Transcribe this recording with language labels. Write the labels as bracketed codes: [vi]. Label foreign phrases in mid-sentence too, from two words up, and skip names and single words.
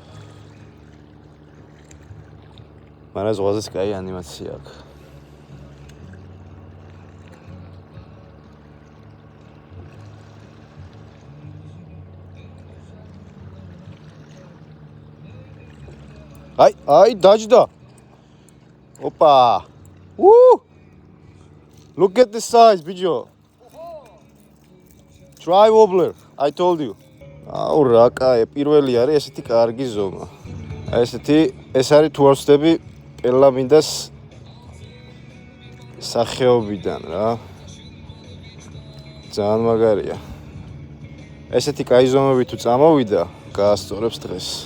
[ka] მაგრამ ზღვაზეც კაი ანიმაცია აქვს. აი დაჯდა. ოპა. [en] Look at the size, bijo. Try wobbler, I told you. [ka] აუ რა კაი, პირველი არის ესეთი კარგი ზომა. ესეთი ეს არის თუ არ ვცდები პელამინდას სახეობიდან რა. ძალიან მაგარია. ესეთი კაი ზომები თუ წამოვიდა, გაასწორებს დღეს.